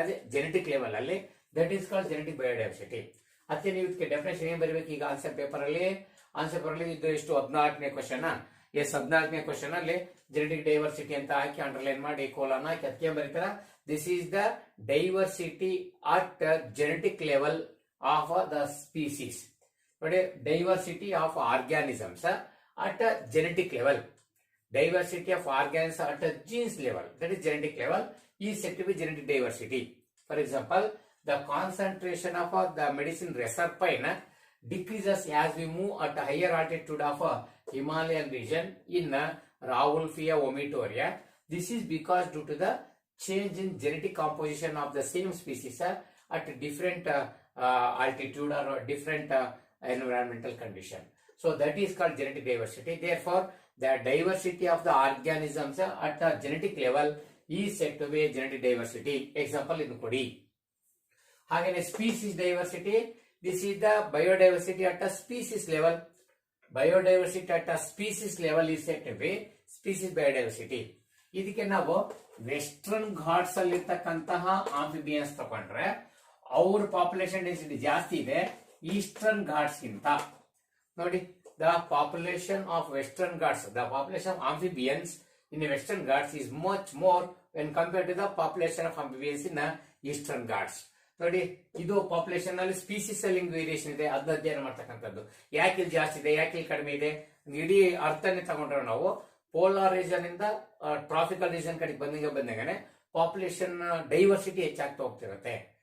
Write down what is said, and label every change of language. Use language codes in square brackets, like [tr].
[kn] ಅದೇ genetic level ಅಲ್ಲಿ, [en] That is called genetic biodiversity. [kn] ಅದಕ್ಕೆ ನೀವು ಇದಕ್ಕೆ ಡೆಫಿನೇಷನ್ ಏನ್ ಬರಬೇಕು? ಈಗ ಆನ್ಸರ್ ಪೇಪರ್ ಅಲ್ಲಿ ಇದು ಎಷ್ಟು 14ನೇ ಕ್ವಶನ್. ಎಸ್, 14ನೇ ಕ್ವಶನ್ ಅಲ್ಲಿ ಜೆನೆಟಿಕ್ ಡೈವರ್ಸಿಟಿ ಅಂತ ಹಾಕಿ ಅಂಡರ್ಲೈನ್ ಮಾಡಿ ಕೋಲನ್ ಹಾಕಿ ಅದಕ್ಕೆ ಬರೀತಾರ, [en] This is the diversity at genetic level of the species. ನೋಡಿ, diversity of organisms at genetic level, diversity of organisms at a genes level, that is genetic level, is said to be genetic diversity. For example, the concentration of the medicine reserpine decreases as we move at a higher altitude of a Himalayan region in Raoulfia vomitoria. This is because due to the change in genetic composition of the same species at different altitude or different environmental condition. So that is called genetic diversity. Therefore, the diversity of the organisms at a genetic level is said to be genetic diversity. Example in Kodi. Again, species diversity. This is the biodiversity at a species level. Biodiversity at a species level is said to be species biodiversity. [kn] ಇದಕ್ಕೆ ನಾವು western Ghats ಅಲ್ಲಿ ಇರ್ತಕ್ಕಂತಹ amphibians ತಗೊಂಡ್ರೆ ಅವ್ರ population density ಜಾಸ್ತಿ ಇದೆ eastern Ghats ಗಿಂತ. [en] ನೋಡಿ, the population of western ghats, the population of amphibians in the western ghats is much more when compared to the population of amphibians in the eastern ghats. [kn] ನೋಡಿ, ಇದು population ಅಲ್ಲಿ species ಅಲ್ಲಿ variation ಇದೆ, ಅದನ್ನ ಅಧ್ಯಯನ ಮಾಡ್ತಕ್ಕಂಥದ್ದು. ಯಾಕೆ ಇಲ್ಲಿ ಜಾಸ್ತಿ ಇದೆ, ಯಾಕೆ ಇಲ್ಲಿ ಕಡಿಮೆ ಇದೆ, ಇಡೀ ಅರ್ಥನೇ ತಗೊಂಡ್ರೆ ನಾವು ಪೋಲಾರ್ ರೀಜನ್ ಇಂದ ಟ್ರಾಪಿಕಲ್ ರೀಜನ್ ಕಡೆಗೆ ಬಂದಂಗೆ ಪಾಪ್ಯುಲೇಷನ್ ಡೈವರ್ಸಿಟಿ ಹೆಚ್ಚಾಗ್ತಾ ಹೋಗ್ತಿರುತ್ತೆ.